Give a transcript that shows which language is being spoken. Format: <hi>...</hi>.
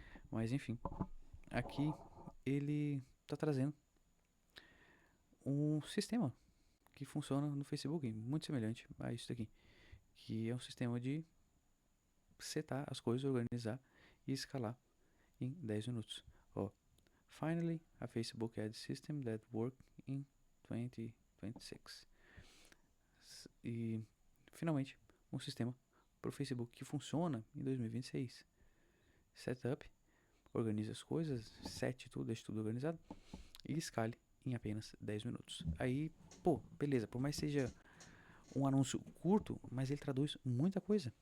<pt>Mas enfim, aqui ele tá trazendo um sistema que funciona no Facebook, muito semelhante a isso daqui, que é um sistema de setar as coisas, organizar e escalar em 10 minutos.</pt> <en>Ó, finally, a Facebook Ad System that works in 2026.</en> <pt>E finalmente, um sistema para o Facebook que funciona em 2026. Setup, organize as coisas, sete tudo, deixe tudo organizado e escale em apenas 10 minutos. Aí, pô, beleza, por mais que seja um anúncio curto, mas ele traduz muita coisa.</pt>